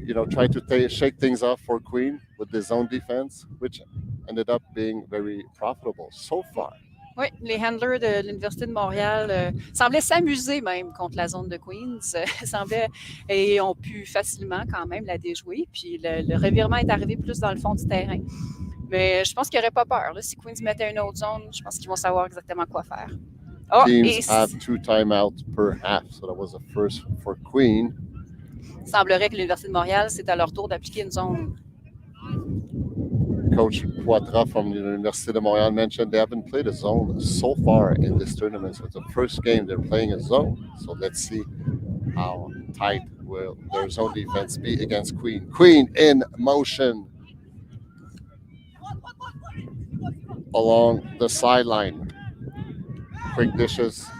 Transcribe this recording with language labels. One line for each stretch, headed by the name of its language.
English: Try to shake things off for Queen with the zone defense, which ended up being very profitable so far.
French: Oui, les handlers de l'Université de Montréal semblaient s'amuser même contre la zone de Queens. Et ont pu facilement quand même la déjouer. Puis le revirement est arrivé plus dans le fond du terrain. Mais je pense qu'ils n'auraient pas peur. Là. Si Queens mettait une autre zone, je pense qu'ils vont savoir exactement quoi faire.
English: Teams have 2 timeouts per half, so that was the first for Queen.
French: Il semblerait que l'Université de Montréal, c'est à leur tour d'appliquer une zone.
English: Coach Poitras from the University of Montreal mentioned they haven't played a zone so far in this tournament. So it's the first game they're playing a zone. So let's see how tight will their zone defense be against Queen. Queen in motion along the sideline. Quick dishes.